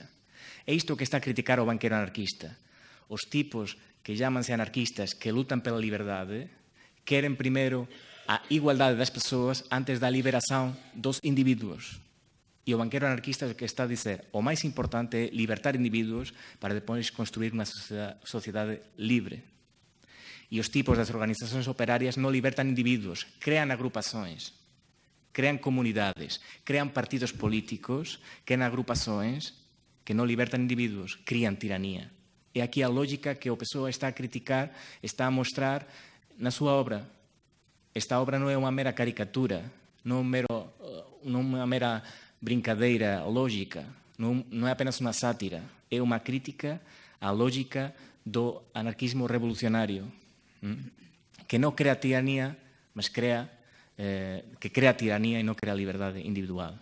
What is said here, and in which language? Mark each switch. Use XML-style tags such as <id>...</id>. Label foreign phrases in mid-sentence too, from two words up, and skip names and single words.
<gl>É isto que está a criticar o banqueiro anarquista. Os tipos que chaman-se anarquistas,</gl> <pt>que lutam pela liberdade,</pt> <gl>querem primeiro a igualdade das pessoas antes da liberação dos indivíduos. E o banqueiro anarquista que está a dizer o máis importante é libertar indivíduos para depois construir unha sociedade libre. E os tipos das organizações operarias non libertan indivíduos, crean agrupações, crean comunidades, crean partidos políticos, crean agrupações que non libertan indivíduos, crían tiranía. E aquí a lógica que o pessoa está a criticar, está a mostrar na súa obra. Esta obra non é unha mera caricatura, non unha mera brincadeira lógica, non é apenas unha sátira, é unha crítica á lógica do anarquismo revolucionario, que non crea tiranía, mas que crea tiranía e non crea liberdade individual.</gl>